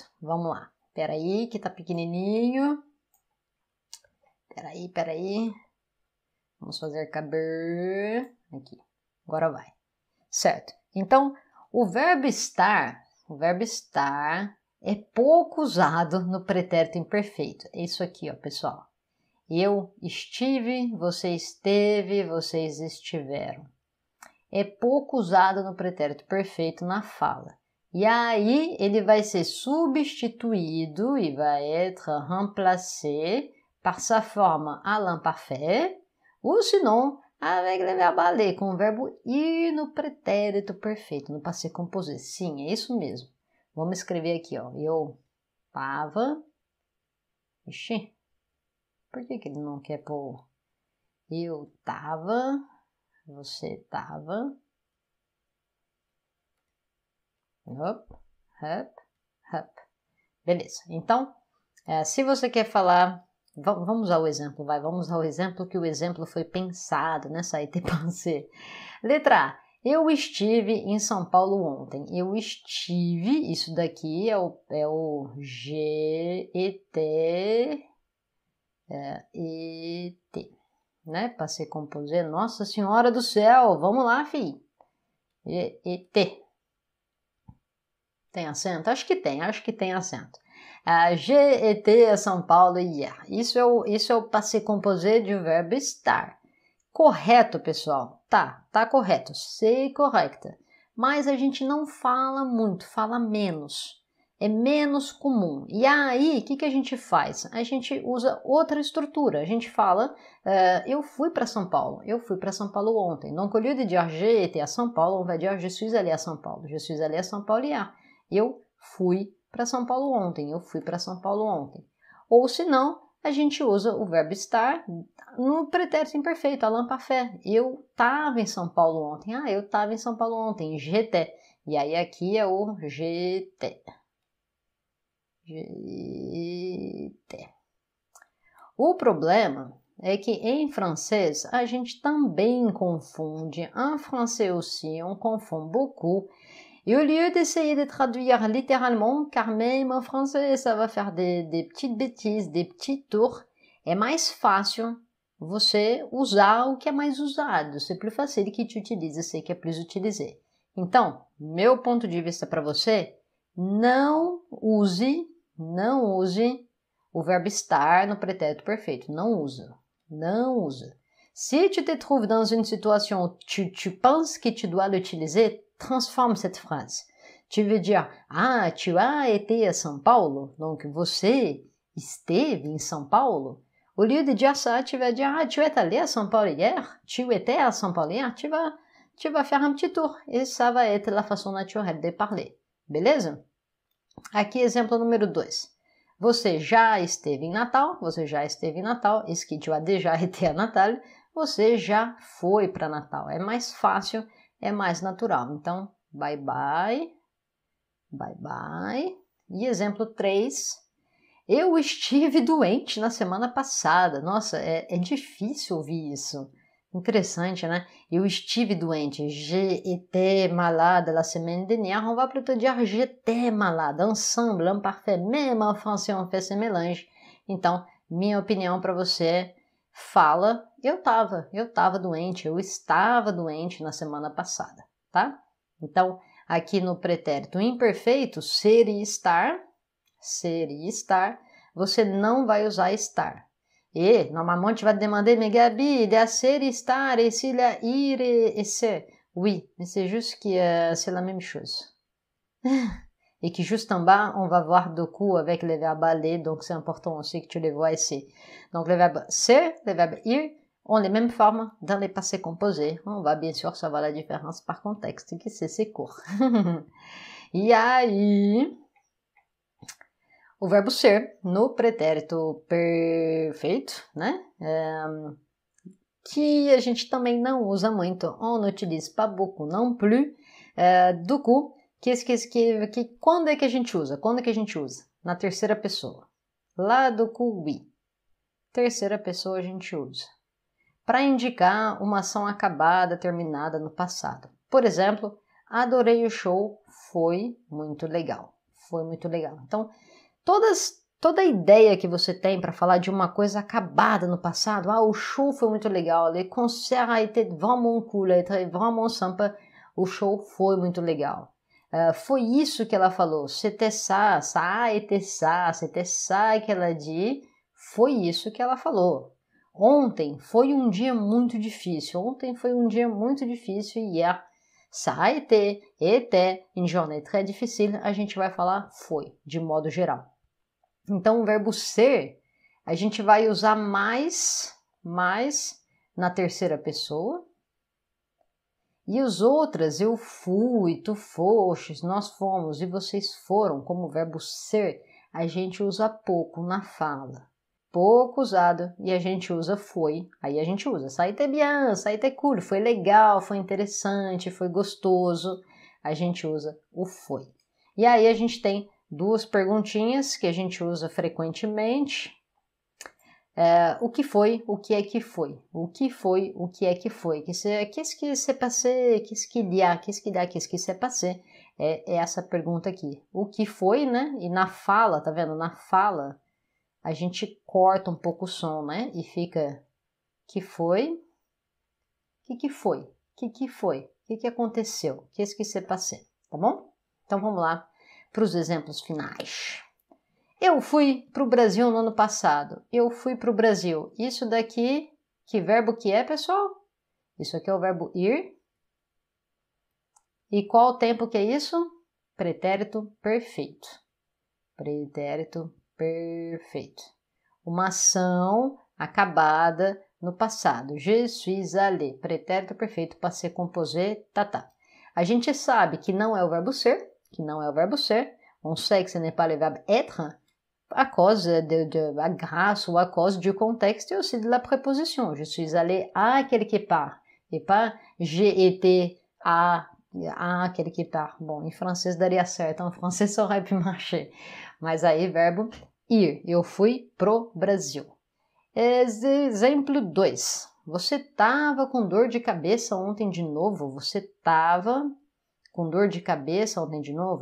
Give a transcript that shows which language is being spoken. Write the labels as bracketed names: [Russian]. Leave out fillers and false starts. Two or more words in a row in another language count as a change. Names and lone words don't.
[Portuguese] Vamos lá. Peraí, que tá pequenininho. Peraí. Vamos fazer caber. Aqui. Agora vai. Certo. Então, o verbo estar é pouco usado no pretérito imperfeito. É isso aqui, ó, pessoal. Eu estive, você esteve, vocês estiveram. É pouco usado no pretérito perfeito na fala. E aí, ele vai ser substituído e vai [French] être remplacé par sa forme à l'imparfait, ou sinon, avec le verbe aller, [Portuguese] com o verbo ir no pretérito perfeito, no [French] passé composé. [Portuguese] Sim, é isso mesmo. Vamos escrever aqui, ó. Eu tava... Ixi, por que ele não quer pôr? Eu tava... Você tava... Up. Beleza. Então, se você quer falar... Vamos usar o exemplo, vai. Vamos usar o exemplo que o exemplo foi pensado, né? [French] Ça a été pensé. [Portuguese] Letra A. Eu estive em São Paulo ontem. Eu estive, isso daqui é o G-E-T, E-T. né? [French] Passé composé, [Portuguese] nossa senhora do céu, vamos lá, fi. Été. Tem acento? Acho que tem acento. [French] J'ai été à São Paulo hier. [Portuguese] Isso é o [French] passé composé [Portuguese] do verbo estar. Correto, pessoal? Tá correto. [French] C'est correcta. [Portuguese] Mas a gente não fala muito, fala menos. É menos comum. E aí, o que a gente faz? A gente usa outra estrutura. A gente fala, eu fui para São Paulo. Eu fui para São Paulo ontem. [French] Donc, au lieu de dire j'ai été à São Paulo, on va dire je suis allé à São Paulo. Je suis allé à São Paulo hier. [Portuguese] Eu fui para São Paulo ontem. Eu fui para São Paulo ontem. Ou se não, a gente usa o verbo estar no pretérito imperfeito, Alain Parfait. Eu estava em São Paulo ontem. Eu estava em São Paulo ontem. J'étais. E aí aqui é o j'étais. [French] J'étais. [Portuguese] O problema é que em francês a gente também confunde. [French] En français aussi, on confond beaucoup. Et au lieu d'essayer de traduire littéralement, car même en français ça va faire des petites bêtises, des petits tours, [Portuguese] é mais fácil você usar o que é mais usado. [French] C'est plus facile que tu utilises ce qui est plus utilisé. [Portuguese] Então, meu ponto de vista para você, não use o verbo estar no pretérito perfeito. Não usa. [French] Si tu te trouves dans une situation où tu penses que tu dois l'utiliser, transforme cette phrase. Tu veux dire, tu as été à São Paulo? [Portuguese] Donc, você esteve em São Paulo? [French] Au lieu de dire ça, tu vas dire, tu es allé à São Paulo hier? Tu étais à São Paulo hier? Tu vas faire un petit tour. Et ça va être la façon naturelle de parler. [Portuguese] Beleza? Aqui, exemplo número 2. Você já esteve em Natal? [French] Est-ce que tu as déjà été à Natal? [Portuguese] Você já foi para Natal. É mais fácil, é mais natural. Então, [English] bye bye. [Portuguese] E exemplo 3. Eu estive doente na semana passada. Nossa, é difícil ouvir isso. Interessante, né? Eu estive doente. [French] J'ai été malade la semaine dernière. On va plutôt dire j'étais malade. Ensemble, imparfait. Même en français, on fait ce mélange. [Portuguese] Então, minha opinião para você é, fala, eu estava doente, eu estava doente na semana passada, tá? Então, aqui no pretérito imperfeito, ser e estar, você não vai usar estar. [French] Et normalement, tu vas te demander, mais Gabi, il y a ser et estar, et s'il y a ir et ser. Oui, mais c'est juste que c'est la même chose. Et que juste en bas, on va voir deux coups avec le verbe aller, donc c'est important aussi que tu les vois ici. Donc le verbe ser, le verbe ir, ont les mêmes formes dans les passés composés. On va bien sûr savoir la différence par contexte, que c'est court. [Portuguese] E aí, o verbo ser no pretérito perfeito, né? Que a gente também não usa muito. [French] On n'utilise pas beaucoup non plus. Du coup, [Portuguese] quando é que a gente usa? Na terceira pessoa. Lá [French] do coup, oui. [Portuguese] Terceira pessoa a gente usa. Para indicar uma ação acabada, terminada no passado. Por exemplo, adorei o show, foi muito legal. Então, toda ideia que você tem para falar de uma coisa acabada no passado, o show foi muito legal, [French] le concert a été vraiment cool, a été vraiment sympa, [Portuguese] o show foi muito legal. Foi isso que ela falou, [French] c'était ça a été ça, c'était ça que ela dit, [Portuguese] foi isso que ela falou. Ontem foi um dia muito difícil, [French] hier, ça a été, était, une journée très difficile, [Portuguese] a gente vai falar foi, de modo geral. Então, o verbo ser, a gente vai usar mais na terceira pessoa. E os outras, eu fui, tu fostes, nós fomos e vocês foram, como verbo ser, a gente usa pouco na fala. Pouco usado e a gente usa foi. Aí a gente usa [French] ça a été bien, ça a été cool, [Portuguese] foi legal, foi interessante, foi gostoso. A gente usa o foi. E aí a gente tem duas perguntinhas que a gente usa frequentemente. O que foi? O que é que foi? O que foi? O que é que foi? [French] Qu'est-ce qui s'est passé? Qu'est-ce qu'il y a? Qu'est-ce qu'il y a? Qu'est-ce qui s'est passé? [Portuguese] É essa pergunta aqui. O que foi, né? E na fala, tá vendo? Na fala, a gente corta um pouco o som, né? E fica Que foi? Que foi? Que foi? Que aconteceu? [French] Qu'est-ce qui s'est passé? [Portuguese] Tá bom? Então vamos lá para os exemplos finais. Eu fui para o Brasil no ano passado. Eu fui para o Brasil. Isso daqui, que verbo que é, pessoal? Isso aqui é o verbo ir. E qual o tempo que é isso? Pretérito perfeito. Pretérito perfeito. Uma ação acabada no passado. [French] Je suis allé. [Portuguese] Pretérito perfeito, [French] passé composé, [Portuguese] tá. A gente sabe que não é o verbo ser, [French] On sait que ce n'est pas le verbe être, à cause grâce ou à cause du contexte et aussi de la préposition. Je suis allé à quelque part. Et pas j'ai été à quelque part. [Portuguese] Bom, em francês daria certo, em francês só [French] aurait pu marcher. [Portuguese] Mas aí, verbo ir. Eu fui pro Brasil. Exemplo 2. Você tava com dor de cabeça ontem de novo? Você tava com dor de cabeça ontem de novo?